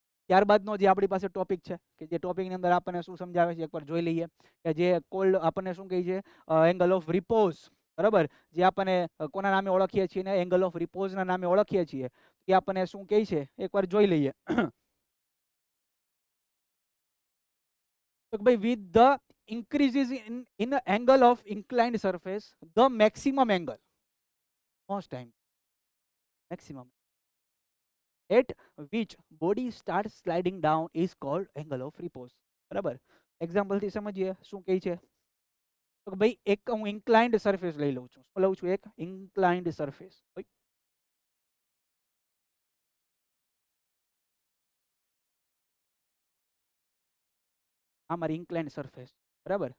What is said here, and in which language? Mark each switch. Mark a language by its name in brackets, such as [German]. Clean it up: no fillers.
[Gujarati] ત્યારબાદનો જે આપણી પાસે ટોપિક છે, કે જે ટોપિકની અંદર આપણને શું સમજાવે છે એકવાર જોઈ લઈએ, કે જે કોલ્ડ આપણને શું કહે છે, એંગલ ઓફ રિપોઝ. બરાબર. જે આપણને કોના નામે ઓળખીએ છીએ ને એંગલ ઓફ રિપોઝના નામે ઓળખીએ છીએ, એ આપણને શું કહે છે એકવાર જોઈ લઈએ. તો ભાઈ [English] with the increases in the angle of inclined surface, the maximum angle, most time maximum at which body starts sliding down is called angle of repose. [Gujarati] બરાબર. એક્ઝામ્પલ થી સમજીએ શું કહે છે. તો ભાઈ એક હું ઇન્ક્લાઇન્ડ સરફેસ લઈ લઉં છું. શું લઉં છું? એક ઇન્ક્લાઇન્ડ સરફેસ. આ મારી ઇન્ક્લાઇન્ડ સરફેસ. બરાબર.